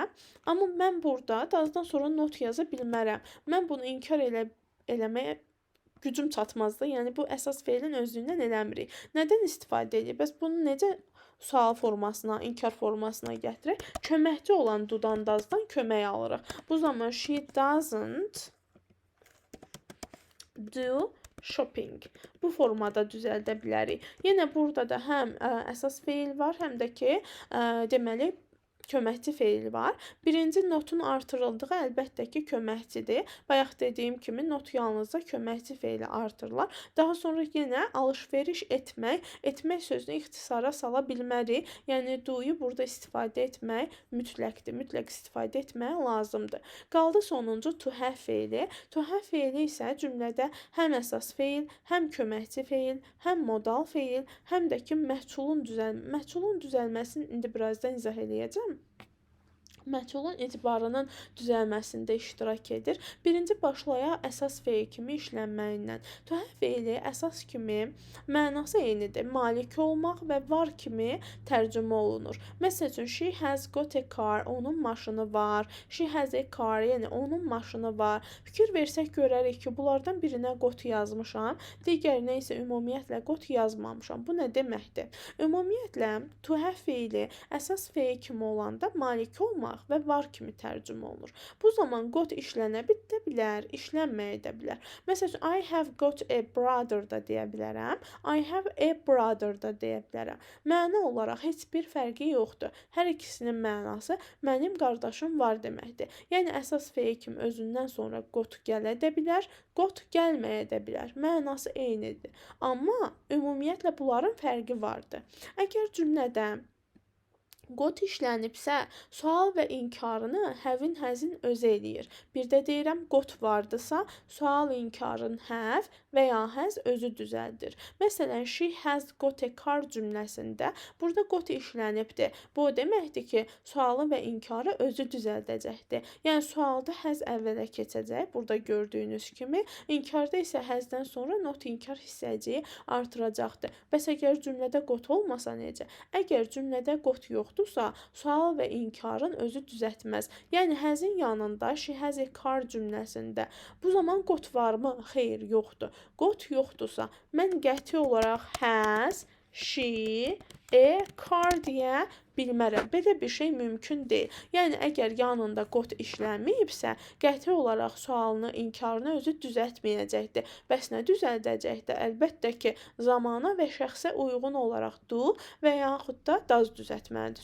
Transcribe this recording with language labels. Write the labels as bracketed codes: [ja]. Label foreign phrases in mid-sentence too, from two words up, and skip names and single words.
[az] Amma mən burada doesdan sonra not yaza bilmərəm. Mən bunu inkar eləməyə gücüm çatmaz da. Yəni, bu əsas feilin özlüyündən eləmirik. Nədən istifadə edirik? Bəs bunu necə sual formasına, inkar formasına gətirək? Köməkçi olan do-dan, does-dan kömək alırıq. Bu zaman [en] she doesn't do shopping. [az] Bu formada düzəldə bilərik. Yenə burada da həm əsas feil var, həm də ki, deməli, köməkçi feili var. Birinci notun artırıldığı əlbəttə ki, köməkçidir. Bayaq dediyim kimi not yalnızca köməkçi feili artırılar. Daha sonra yenə alış-veriş etmək sözünü ixtisara sala bilmərik. Yəni do-yu burada istifadə etmək mütləqdir. Mütləq istifadə etmək lazımdır. Qaldı sonuncu [en] to have [az] feili. [en] To have [az] feili isə cümlədə həm əsas feil, həm köməkçi feil, həm modal feil, həm də ki, məhculun düzəlməsini indi birazdan izah eləyəcəm. Məhculun etibarının düzəlməsində iştirak edir. Birinci başlaya əsas feil kimi işlənməyindən. [en] To have [az] feili əsas kimi mənası eynidir. Malik olmaq və var kimi tərcümə olunur. Məsəl üçün, [en] she has got a car, [az] onun maşını var. [en] She has a car, [az] yəni onun maşını var. Fikir versək görərik ki, bunlardan birinə got yazmışam, digərinə isə ümumiyyətlə got yazmamışam. Bu nə deməkdir? Ümumiyyətlə, [en] to have [az] feili əsas feil kimi olanda malik olmaq olacaq və var kimi tərcümə olunur. Bu zaman got işlənə də bilər, işlənməyə də bilər. Məsələn, [en] I have got a brother [az] da deyə bilərəm. [en] I have a brother [az] da deyə bilərəm. Məna olaraq heç bir fərqi yoxdur. Hər ikisinin mənası mənim qardaşım var deməkdir. Yəni əsas feil kimi özündən sonra got gələ də bilər, got gəlməyə də bilər. Mənası eynidir. Amma ümumiyyətlə bunların fərqi vardır. Əgər cümlədə got işlənibsə, sual və inkarını həvin həzin özü eləyir. Bir də deyirəm, got vardısa, sual inkarın həv və ya həz özü düzəldir. Məsələn, [en] she has got a car [az] cümləsində burada got işlənibdir. Bu o deməkdir ki, sualı və inkarı özü düzəldəcəkdir. Yəni, sualda həz əvvələ keçəcək, burada gördüyünüz kimi, inkarda isə həzdən sonra not inkar hissəciyi artıracaqdır. Bəs əgər cümlədə got olmasa necə? Əgər cümlədə got yoxdur, sual və inkarın özü düzəltməz. Yəni, həzin yanında [en] she has a car [az] cümləsində bu zaman got varmı? Xeyr, yoxdur. Got yoxdursa, mən qəti olaraq [en] has, she, a car [az] deyə bilmərəm. Belə bir şey mümkün deyil. Yəni, əgər yanında got işlənməyibsə, qəti olaraq sualını, inkarını özü düzəltməyəcəkdir. Bəs nə düzəldəcəkdir? Əlbəttə ki, zamana və şəxsə uyğun olaraq do və yaxud da does düzəltməlidir.